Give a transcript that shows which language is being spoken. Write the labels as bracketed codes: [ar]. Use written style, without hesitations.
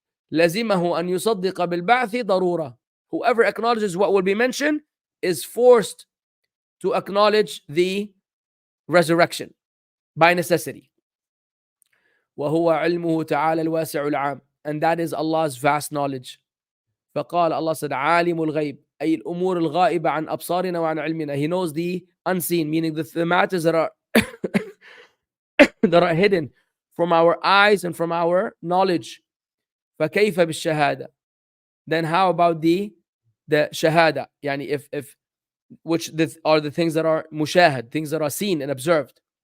[ar] لزمه أن يصدق بالبعث ضرورة, [en] whoever acknowledges what will be mentioned is forced to acknowledge the resurrection by necessity. [ar] وهو علمه تعالى الواسع العام, [en] and that is Allah's vast knowledge. [ar] فقال, [en] Allah said, [ar] عالم الغيب أي الأمور الغائبة عن أبصارنا وعن علمنا. [en] He knows the unseen, meaning the matters that are that are hidden from our eyes and from our knowledge. [ar] فكيف بالشهادة, [en] then how about the shahada, يعني if which are the things that are mushahad, things that are seen and observed.